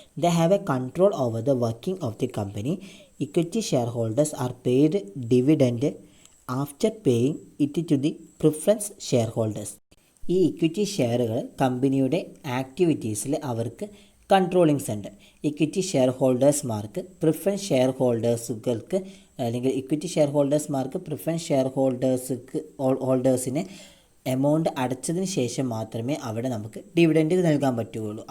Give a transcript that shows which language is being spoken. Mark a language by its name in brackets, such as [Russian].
[English] They have a control over the working of the company. Equity shareholders are paid dividend after paying it to the preference shareholders. [Malayalam] ഈ equity ഷെയറുകൾ കമ്പനിയുടെ ആക്ടിവിറ്റീസിൽ അവർക്ക് കൺട്രോളിങ്സ് ഉണ്ട്. Equity share ഹോൾഡേഴ്സ്മാർക്ക് preference share ഹോൾഡേഴ്സുകൾക്ക് അല്ലെങ്കിൽ equity share ഹോൾഡേഴ്സ്മാർക്ക് preference share ഹോൾഡേഴ്സിന് amount അടച്ചതിന് ശേഷം മാത്രമേ അവിടെ നമുക്ക് dividend നൽകാൻ പറ്റുകയുള്ളൂ.